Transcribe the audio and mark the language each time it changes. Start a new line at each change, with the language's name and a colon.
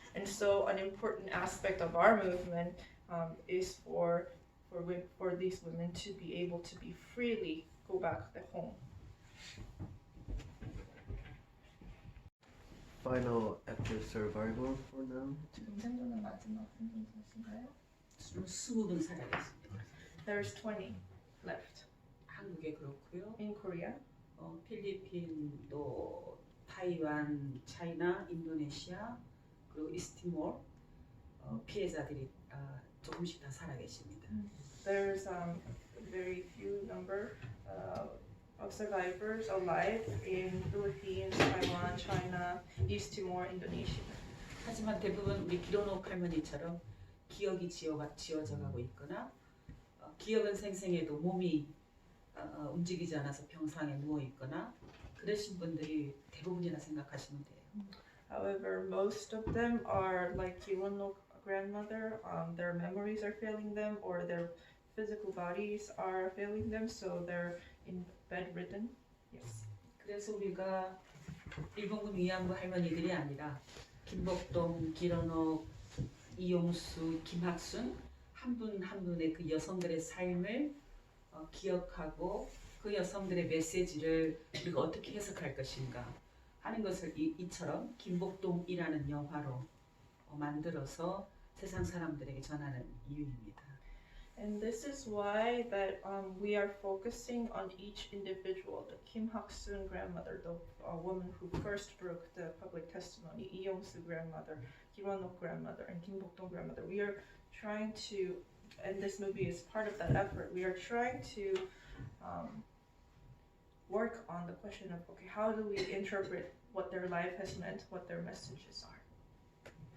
English: And so an important aspect of our movement is for these women to be able to be freely go back to home. Final after survival for now.
Korean: 지금 생존은 마지막 생존자신가요? 20분 살아있습니다.
English: There's 20 left
Korean: 한국에 그렇고요.
English: in Korea.
Korean: 필리핀도 타이완, 차이나, 인도네시아 그리고 이스티몰 피해자들이 조금씩 다 살아계십니다.
English: There's very few number of survivors alive in Philippines, Taiwan, China, East Timor, Indonesia.
Korean: 하지만 대부분 우리 기론옥 할머니처럼 기억이 지워져 가고 있거나 기억은 생생해도 몸이 움직이지 않아서 병상에 누워 있거나 그러신 분들이 대부분이라 생각하시면 돼요.
English: However, most of them are like Kiwon-ok grandmother. Their memories are failing them, or their physical bodies are failing them, so they're in bedridden. Yes.
Korean: 그래서 우리가 일본군 위안부 할머니들이 아니라 김복동, 기론옥, 이용수, 김학순 한 분 한 분의 그 여성들의 삶을 기억하고 그 여성들의 메시지를 우리가 어떻게 해석할 것인가 하는 것을 이처럼 김복동이라는 영화로 만들어서 세상 사람들에게 전하는 이유입니다.
English: And this is why that we are focusing on each individual. The Kim Hak-soon grandmother, the woman who first broke the public testimony, Lee Young-soo grandmother, Kiwon-ok grandmother, and Kim Bok Dong grandmother. We are trying to, and this movie is part of that effort, we are trying to work on the question of, okay, how do we interpret what their life has meant, what their messages are.